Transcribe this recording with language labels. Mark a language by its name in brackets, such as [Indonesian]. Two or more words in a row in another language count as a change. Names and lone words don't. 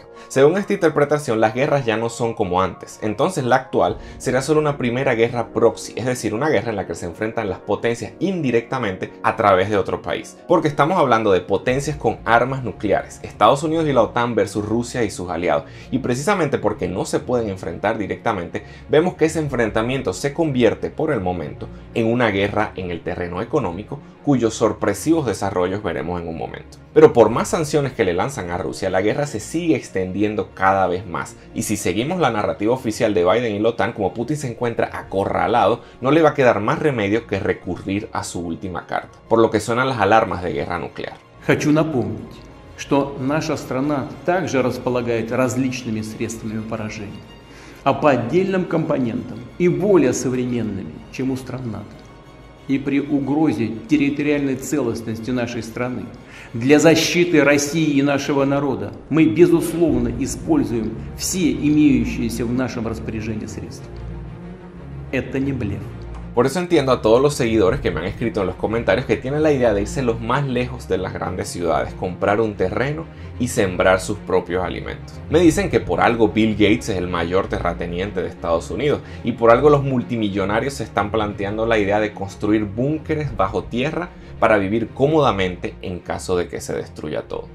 [Spanish] Según esta interpretación, las guerras ya no son como antes, entonces la actual será solo una primera guerra proxy, es decir, una guerra en la que se enfrentan las potencias indirectamente a través de otro país, porque estamos hablando de potencias con armas nucleares, Estados Unidos y la OTAN versus Rusia y sus aliados, y precisamente porque no se pueden enfrentar directamente, vemos que ese enfrentamiento se convierte por el momento en una guerra en el terreno económico, cuyos sorpresivos desarrollos veremos en un momento. Pero por más sanciones que le lanzan a Rusia, la guerra se sigue extendiendo cada vez más, y si seguimos la narrativa oficial de Biden y la OTAN, como Putin se encuentra acorralado, no le va a quedar más remedio que recurrir a su última carta, por lo que suenan las alarmas de guerra nuclear. [Russian] Хочу напомнить, что наша страна также располагает различными средствами поражения, а по отдельным компонентам и более современными, чем у стран НАТО. И при угрозе территориальной целостности нашей страны для защиты России и нашего народа мы, безусловно, используем все имеющиеся в нашем распоряжении средства. Это не блеф. [Spanish] Por eso entiendo a todos los seguidores que me han escrito en los comentarios que tienen la idea de irse los más lejos de las grandes ciudades, comprar un terreno y sembrar sus propios alimentos. Me dicen que por algo Bill Gates es el mayor terrateniente de Estados Unidos y por algo los multimillonarios se están planteando la idea de construir búnkeres bajo tierra para vivir cómodamente en caso de que se destruya todo.